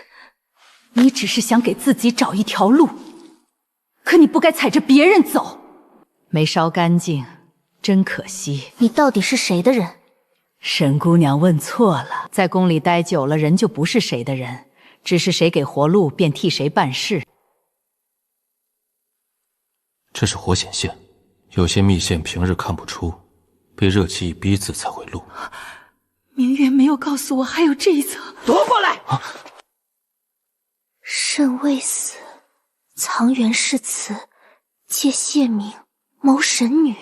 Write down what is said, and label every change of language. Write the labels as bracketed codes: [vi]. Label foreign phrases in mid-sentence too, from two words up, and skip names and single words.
[zh] 你只是想給自己找一條路，可你不該踩着別人走。沒燒乾淨，真可惜。你到底是誰的人？沈姑娘問錯了，在宮裡待久了，人就不是誰的人，只是誰給活路，便替誰辦事。這是活顯現，有些密線平日看不出，被熱氣一逼字才會露。明月沒有告訴我還有這一層。奪過來！慎未死，藏袁氏祠，借謝明，謀神女。